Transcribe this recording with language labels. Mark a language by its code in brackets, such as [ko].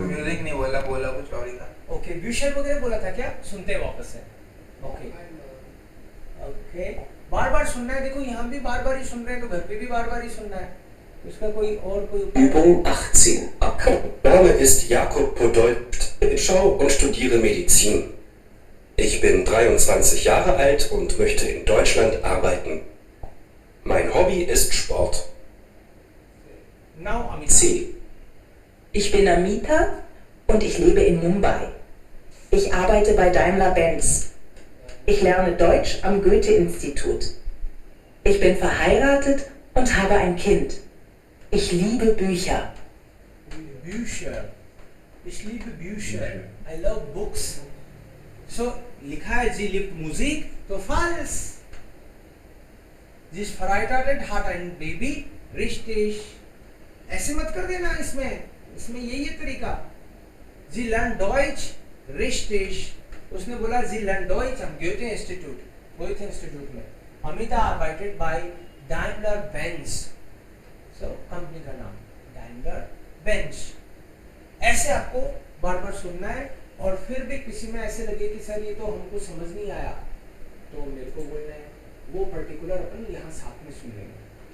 [hi] Music नहीं बोला, बोला कुछ और ही था. ओके. ब्यूशर वगैरह बोला था क्या? सुनते हैं वापस से. ओके. ओके. बार बार सुनना है. देखो यहाँ भी बार बार ही सुन रहे हैं तो घर पे भी बार बार ही सुनना है. इसका कोई और कोई [de] Übung 18. Mein Name ist Jakub Podolski. Ich schaue und studiere Medizin. Ich bin 23 Jahre alt und möchte in Deutschland arbeiten. Mein Hobby ist Sport. [en] Now Amita. [de] C. Ich bin Amita und ich lebe in Mumbai. Ich arbeite bei Daimler-Benz. Ich lerne Deutsch am Goethe-Institut. Ich bin verheiratet und habe ein Kind. Ich liebe Bücher. Bücher. Ich liebe Bücher. [en] I love books. [de] So [hi] लिखा है [de] sie liebt Musik, [hi] तो [de] falsch. Sie ist verheiratet, hat ein Baby, richtig. [hi] ऐसे मत कर देना इसमें यही है तरीका. [de] Sie lernt Deutsch, richtig. [hi] उसने बोला [de] sie lernt Deutsch am Goethe-Institut [hi] में. [de] Amita arbeitet bei Daimler-Benz. [hi] So company का नाम Daimler-Benz. ऐसे आपको बार बार सुनना है, और फिर भी किसी में ऐसे लगे कि सर ये तो हमको समझ नहीं आया, तो मेरे को बोलना है, वो पर्टिकुलर अपन यहाँ साथ में सुन लेंगे.